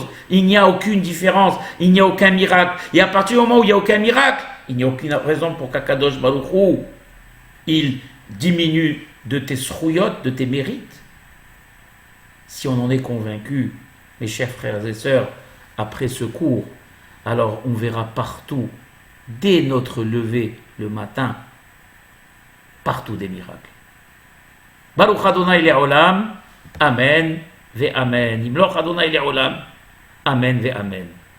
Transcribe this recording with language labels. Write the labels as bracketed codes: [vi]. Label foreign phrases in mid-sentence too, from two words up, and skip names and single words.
[fr] Il n'y a aucune différence, il n'y a aucun miracle. Et à partir du moment où il n'y a aucun miracle, il n'y a aucune raison pour qu' [he] הקדוש ברוך הוא, [fr] il diminue de tes srouillottes, de tes mérites. Si on en est convaincu, mes chers frères et sœurs, après ce cours, alors on verra partout, dès notre lever le matin, partout des miracles. [he] ברוך ה' לעולם, אמן ואמן. ימלוך ה' לעולם, אמן ואמן.